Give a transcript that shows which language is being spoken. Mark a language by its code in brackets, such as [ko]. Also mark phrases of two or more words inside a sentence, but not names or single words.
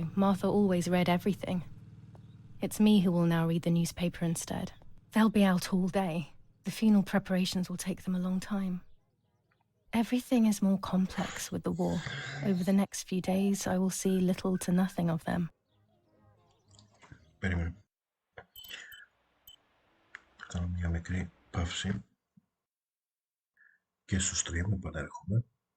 [en] Martha always read everything. It's me who will now read the newspaper instead. They'll be out all day. The funeral preparations will take them a long time. Everything is more complex with the war. Over the next few days, I will see little to nothing of them. [el] Περίμενε. Θα κάνω μια μικρή παύση και στο stream επανέρχομαι.